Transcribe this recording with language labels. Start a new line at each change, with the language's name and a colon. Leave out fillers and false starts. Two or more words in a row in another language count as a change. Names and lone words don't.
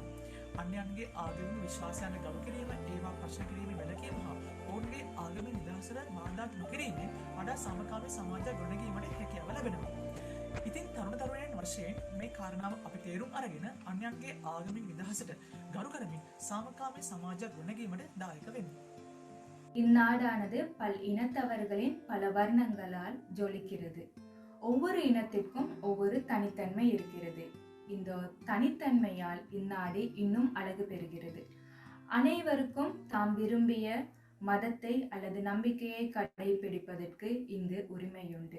Sinhala: අන්‍යයන්ගේ ආගමික විශ්වාසයන් ගරු කිරීම, ඒවා ප්‍රශ්න කිරීම වැළකීම හා ඔවුන්ගේ ආගමික නිදහසට බාධා නොකිරීමෙන් වඩා සමකාමී සමාජයක් ගොඩනැගීමට හැකියාව ලැබෙනවා. ඉතින් තරුණ තරුණයන් වශයෙන් මේ කාරණාව අපි තේරුම් අරගෙන අන්‍යයන්ගේ ආගමික නිදහසට ගරු කරමින් සාමකාමී සමාජයක් ගොඩනැගීමට දායක වෙන්න.
Tamil: இந்நாடானது பல் இனத்தவர்களின் பல வர்ணங்களால் ஜொலிக்கிறது. ஒவ்வொரு இனத்திற்கும் ஒவ்வொரு தனித்தன்மை இருக்கிறது. இந்த தனித்தன்மையால் இந்நாடு இன்னும் அழகு பெறுகிறது. அனைவருக்கும் தாம் விரும்பிய மதத்தை அல்லது நம்பிக்கையை கடைபிடிப்பதற்கு இங்கு உரிமையுண்டு.